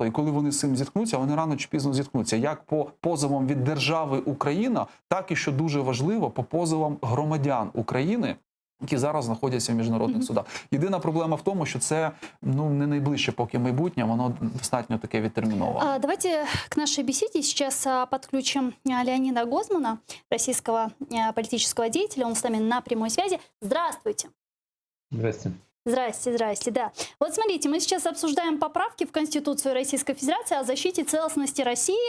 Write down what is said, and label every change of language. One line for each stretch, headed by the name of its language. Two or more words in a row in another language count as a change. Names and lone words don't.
Ukrainian: І коли вони з цим зіткнуться, вони рано чи пізно зіткнуться. Як по позовам від держави Україна, так і, що дуже важливо, по позовам громадян України, які зараз знаходяться в міжнародних судах. Єдина проблема в тому, що це не найближче поки майбутнє, воно достатньо таке відтерміноване.
Russian: Давайте к нашей беседе сейчас подключим Леонида Гозмана, российского политического деятеля. Он с нами на прямой связи. Здравствуйте. Здрасте. Здрасте, да. Вот смотрите, мы сейчас обсуждаем поправки в Конституцию Российской Федерации о защите целостности России.